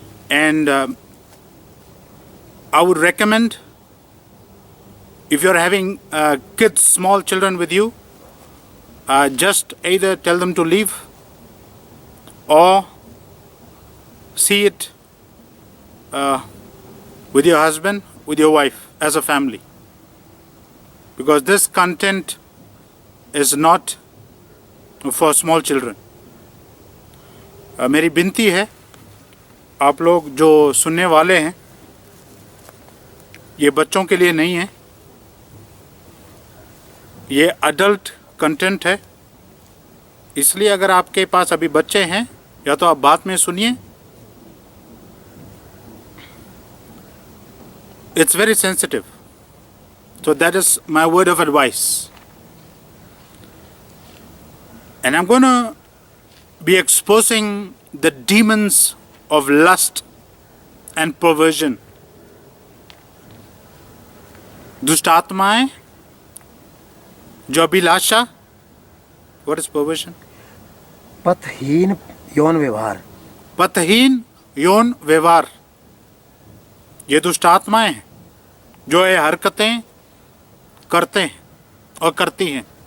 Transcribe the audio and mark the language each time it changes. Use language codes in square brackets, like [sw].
[en] And I would recommend, if you're having kids, small children with you, just either tell them to leave or see it with your husband, with your wife, as a family. Because this content is not for small children. [hi] मेरी विनती है, आप लोग जो सुनने वाले हैं, ये बच्चों के लिए नहीं है, ये अडल्ट कंटेंट है. इसलिए अगर आपके पास अभी बच्चे हैं, या तो आप बाद में सुनिए. [en] It's very sensitive. So that is my word of advice. And I'm going to be exposing the demons of lust and perversion. [hi] दुष्ट आत्माएं, जो अभिलाषा. [en] What is perversion? [hi] पथहीन यौन व्यवहार. पथहीन यौन व्यवहार. ये दुष्ट आत्माएं हैं जो ये हरकतें करते हैं और करती हैं.